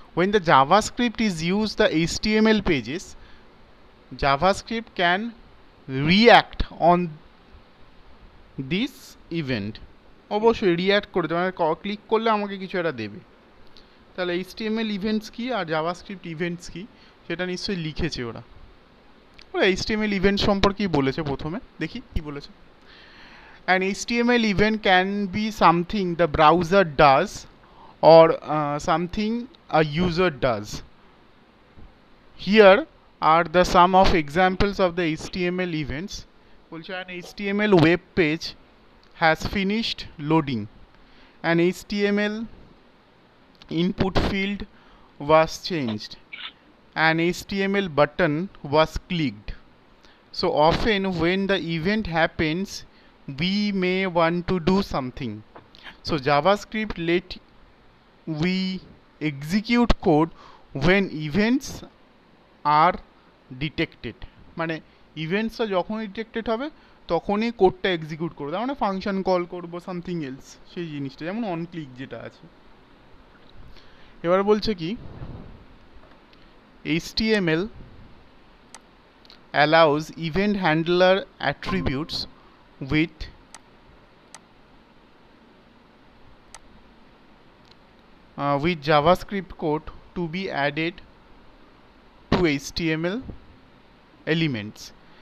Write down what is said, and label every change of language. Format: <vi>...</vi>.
<en>When the JavaScript is used, the HTML pages, JavaScript can react on this event.</en> <bn>অবশ্যই react করে দেবে, মানে click করলে আমাকে কিছু একটা দেবে। তাহলে HTML ইভেন্টস কি আর জাভাস্ক্রিপ্ট ইভেন্টস কি সেটা নিশ্চয়ই লিখেছে ওরা। ওরা HTML ইভেন্ট সম্পর্কেই বলেছে, প্রথমে দেখি কি বলেছে।</bn> <en>An HTML event can be something the browser does or something a user does. Here are the some of examples of the HTML events. An HTML web page has finished loading. An HTML input field was changed. An HTML button was clicked. So often when the event happens, we may want to do something. So JavaScript let we execute code when events are detected.</en> <bn>মানে ইভেন্টসটা যখনই detected হবে তখনই কোডটা execute করবো, তার মানে function call করবো something else, সেই জিনিসটা যেমন অন ক্লিক যেটা আছে। এবার বলছে কি,</bn> <en>HTML allows event handler attributes with JavaScript code to be added to HTML elements.</en>